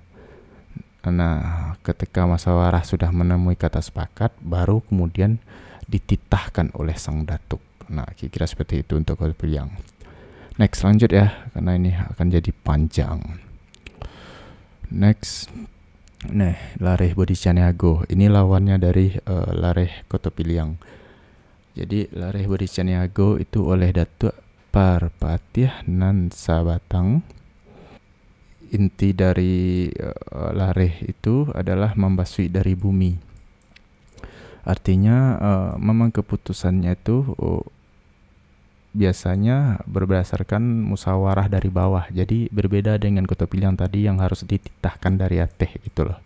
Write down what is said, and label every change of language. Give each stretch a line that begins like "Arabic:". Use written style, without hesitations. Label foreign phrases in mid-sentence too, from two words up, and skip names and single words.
Indonesian: Nah, ketika musyawarah sudah menemui kata sepakat, baru kemudian dititahkan oleh sang datuk. Nah, kira-kira seperti itu untuk Koto Piliang. Next, lanjut ya, karena ini akan jadi panjang. Next. Nah, Lareh Bodhicaniago. Ini lawannya dari Lareh Koto Piliang. Jadi Lareh Bodhicaniago itu oleh Datuk Parpatiah Nan Sabatang. Inti dari Lareh itu adalah membasui dari bumi. Artinya memang keputusannya itu biasanya berdasarkan musyawarah dari bawah. Jadi berbeda dengan Koto Piliang tadi yang harus dititahkan dari Ateh gitu loh.